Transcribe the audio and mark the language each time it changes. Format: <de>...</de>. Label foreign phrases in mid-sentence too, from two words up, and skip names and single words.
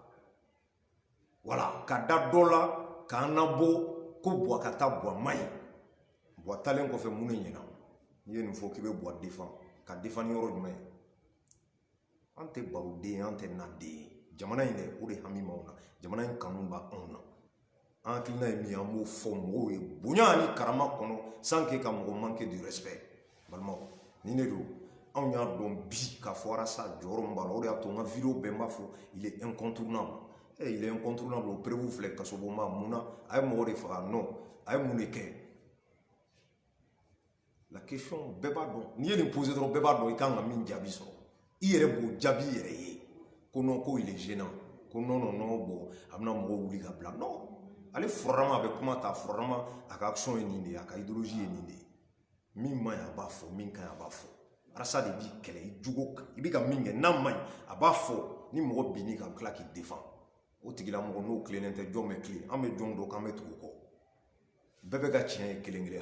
<bm>voilà ka da dɔ la k'an nabɔ ko bois ka taa bois man ɲi bois talen kɔfɛ mun de ɲɛna n'i ye nin fɔ k'i bɛ bois défend ka défend ni yɔrɔ jumɛn ye an tɛ baroden ye an tɛ naden ye jamana in dɛ o de hami b'anw na jamana in kanu b'anw na an hakilina ye min ye an b'o fɔ mɔgɔw ye bonya ani karama kɔnɔ</bm> <fr>sans que</fr> <bm>ka mɔgɔ</bm> <fr>manquer du respect</fr> <bm>balimaw ni ne don anw y'a dɔn bi k'a fɔ arasa jɔyɔrɔ min b'a la o de y'a to n ka vidéo bɛɛ n b'a fɔ</bm> <fr>il est incontournable il est incontournable</fr> <bm>o preuve filɛ kasobonba mun na a ye mɔgɔ de faga non a ye mun de kɛ</bm> <fr>la question</fr> <bm>bɛɛ b'a dɔn n'i ye nin poser dɔrɔn bɛɛ b'a dɔn i kan ka min jaabi sɔrɔ i yɛrɛ b'o jaabi i yɛrɛ ye ko non ko</bm> <fr>il est gênant</fr> <bm>ko non non non bon a bɛna mɔgɔw wuli ka bila non ale fɔrɔma a bɛ kuma ta fɔrɔma a ka action ye nin de ye a ka idéologie ye nin de ye min man ɲi a b'a fɔ min ka ɲi a b'a fɔ arasa de b'i kɛlɛ i jogo kan i bɛ ka min kɛ n'a man ɲi a b'a fɔ ni mɔgɔ bin'i kan a bɛ tila k'i défend o tigilamɔgɔ n'o tilennen tɛ jɔn bɛ tilen an bɛ jɔn dɔn k'an bɛ tugu o kɔ bɛɛ bɛ ka tiɲɛ ye kelen kelen</bm>